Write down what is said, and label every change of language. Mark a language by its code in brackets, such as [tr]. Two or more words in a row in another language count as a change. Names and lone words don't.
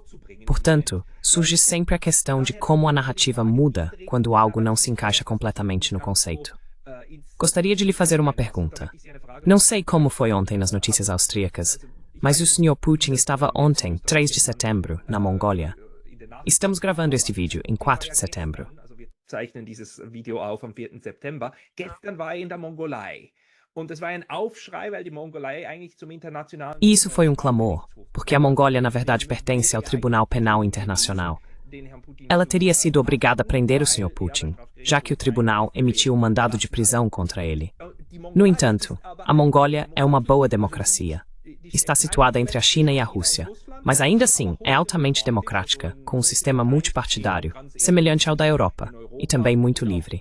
[pt] Portanto, surge sempre a questão de como a narrativa muda quando algo não se encaixa completamente no conceito. Gostaria de lhe fazer uma pergunta. Não sei como foi ontem nas notícias austríacas, mas o Sr. Putin estava ontem, 3 de setembro, na Mongólia. Estamos gravando este vídeo em 4 de setembro. [de] Zeichnen dieses Video auf am 4. September. Gestern war er in der Mongolei. Und es war ein Aufschrei, weil die Mongolei eigentlich zum internationalen... [pt] E isso foi um clamor, porque a Mongólia na verdade pertence ao Tribunal Penal Internacional. Ela teria sido obrigada a prender o Sr. Putin, já que o tribunal emitiu um mandado de prisão contra ele. No entanto, a Mongólia é uma boa democracia. Está situada entre a China e a Rússia, mas ainda assim é altamente democrática, com um sistema multipartidário, semelhante ao da Europa, e também muito livre.